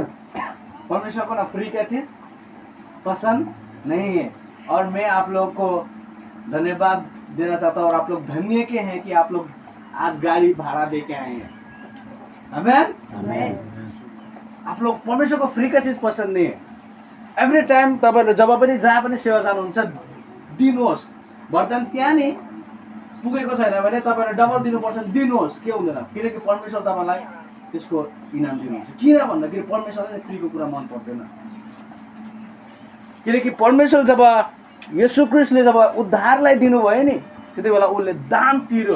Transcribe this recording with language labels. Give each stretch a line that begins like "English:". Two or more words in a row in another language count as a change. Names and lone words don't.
Hindi: परमेश्वर को ना फ्री का चीज पसंद नहीं है। और मैं आप लोगों को धन्यवाद देना चाहता हूँ, और आप लोग धन्य के हैं कि आप लोग आज गाड़ी भाड़ा दे के आए हैं। आमेन। आप लोग परमेश्वर को फ्री का चीज पसंद नहीं है।
English: Every time
Nepali: तपाईँहरूले जब पनि जहाँ पनि सेवा जानुहुन्छ दिनुहोस्। वरदान त्यहाँ नि पुगेको छैन भने तपाईँहरूले डबल दिनुपर्छ, दिनुहोस्। के हुँदैन? किनकि परमेश्वर तपाईँलाई त्यसको इनाम दिनुहुन्छ। किन भन्दाखेरि परमेश्वरले फ्रीको कुरा मन पर्दैन। किनकि परमेश्वर जब येशू ख्रीष्टले जब उद्धारलाई दिनुभयो नि, त्यति बेला उसले दाम तिर्यो।